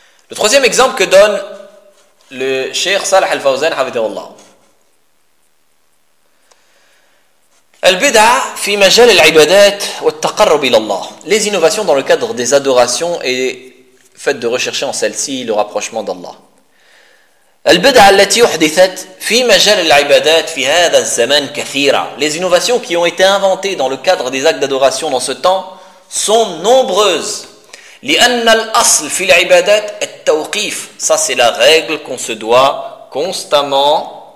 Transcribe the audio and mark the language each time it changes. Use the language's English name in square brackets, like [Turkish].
[French] Le troisième exemple que donne le Cheikh Salah al-Fawzan, hafidhahullah. [Arabic] Al-bid'a fi majal al-ibadat wa al-taqarrub ila Allah. [French] Les innovations dans le cadre des adorations et fait de rechercher en celle-ci le rapprochement d'Allah. [Arabic] البدعة التي حدثت في مجال العبادات في هذا الزمن كثيرة. [French] Les innovations qui ont été inventées dans le cadre des actes d'adoration dans ce temps sont nombreuses. [Arabic] لأن الأصل في العبادات التوقيف. [French] Ça c'est la règle qu'on se doit constamment.